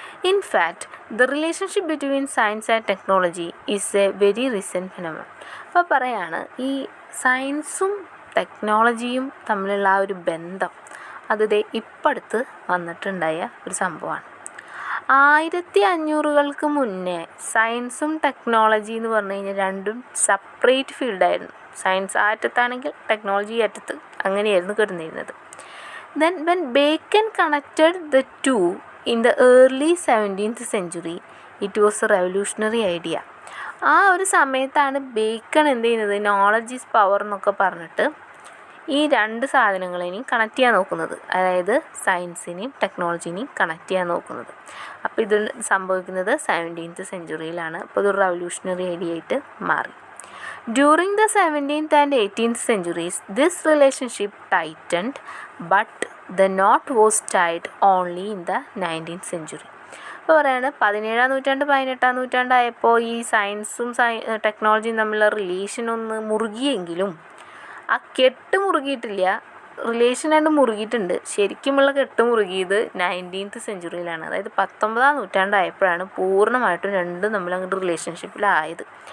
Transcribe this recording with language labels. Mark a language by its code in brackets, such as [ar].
[en] In fact, the relationship between science and technology is a very recent phenomenon. [ml] അപ്പോൾ പറയാണ് ഈ സയൻസും ടെക്നോളജിയും തമ്മിലുള്ള ആ ഒരു ബന്ധം അത് ഇപ്പടുത്ത് വന്നിട്ടുണ്ടായ ഒരു സംഭവമാണ്. 1500-കൾക്ക് മുന്നേ സയൻസും ടെക്നോളജി എന്ന് പറഞ്ഞു കഴിഞ്ഞാൽ രണ്ടും സെപ്പറേറ്റ് ഫീൽഡായിരുന്നു. സയൻസ് ആ അറ്റത്താണെങ്കിൽ ടെക്നോളജി അറ്റത്ത്, അങ്ങനെയായിരുന്നു കിടന്നിരുന്നത്. [en] Then when Bacon connected the two in the early 17th century, it was a revolutionary idea. [ml] ആ ഒരു സമയത്താണ് ബേക്കൺ എന്ത് ചെയ്യുന്നത്, [en] knowledge is power [ml] എന്നൊക്കെ പറഞ്ഞിട്ട് ഈ രണ്ട് സാധനങ്ങളെയും കണക്ട് ചെയ്യാൻ നോക്കുന്നത്, അതായത് സയൻസിനെയും ടെക്നോളജിനെയും കണക്ട് ചെയ്യാൻ നോക്കുന്നത്. അപ്പോൾ ഇത് സംഭവിക്കുന്നത് 17th സെഞ്ച്വറിയിലാണ്. അപ്പോൾ ഇതൊരു റവല്യൂഷണറി ഐഡിയ ആയിട്ട് മാറി. [en] During the 17th and 18th centuries, this relationship tightened, but the knot was tied only in the 19th century. [ml] ഇപ്പോൾ പറയുകയാണ് 17-ാം നൂറ്റാണ്ട് 18-ാം നൂറ്റാണ്ടായപ്പോൾ ഈ സയൻസും ടെക്നോളജിയും തമ്മിലുള്ള റിലേഷൻ ഒന്ന് മുറുകിയെങ്കിലും ആ കെട്ട് മുറുകിയിട്ടില്ല, റിലേഷനായിട്ട് മുറുകിയിട്ടുണ്ട്. ശരിക്കുമുള്ള കെട്ട് മുറുകിയത് 19th സെഞ്ച്വറിയിലാണ്. അതായത് 19-ാം നൂറ്റാണ്ടായപ്പോഴാണ് പൂർണ്ണമായിട്ടും രണ്ടും തമ്മിൽ അങ്ങോട്ട് റിലേഷൻഷിപ്പിലായത്.